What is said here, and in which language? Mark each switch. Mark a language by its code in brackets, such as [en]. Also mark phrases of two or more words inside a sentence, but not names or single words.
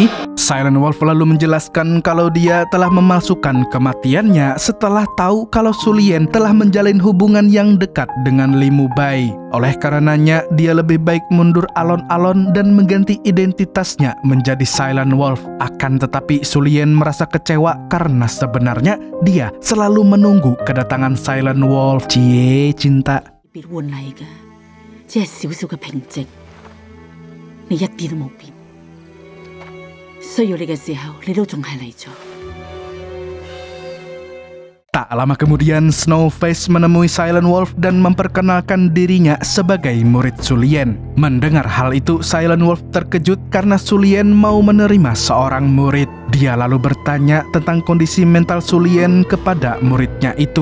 [id] Silent Wolf lalu menjelaskan kalau dia telah memalsukan kematiannya setelah tahu kalau Su Lian telah menjalin hubungan yang dekat dengan Li Mubai. Oleh karenanya, dia lebih baik mundur alon-alon dan mengganti identitasnya menjadi Silent Wolf. Akan tetapi Su Lian merasa kecewa karena sebenarnya dia selalu menunggu kedatangan Silent Wolf. Cie, cinta. [yue] 別換嚟嘅，只係少少嘅平靜，你一啲都冇變。需要你嘅時候，你都仲係嚟咗。 [id] Tak lama kemudian, Snowface menemui Silent Wolf dan memperkenalkan dirinya sebagai murid Su Lian. Mendengar hal itu, Silent Wolf terkejut karena Su Lian mau menerima seorang murid. Dia lalu bertanya tentang kondisi mental Su Lian kepada muridnya itu.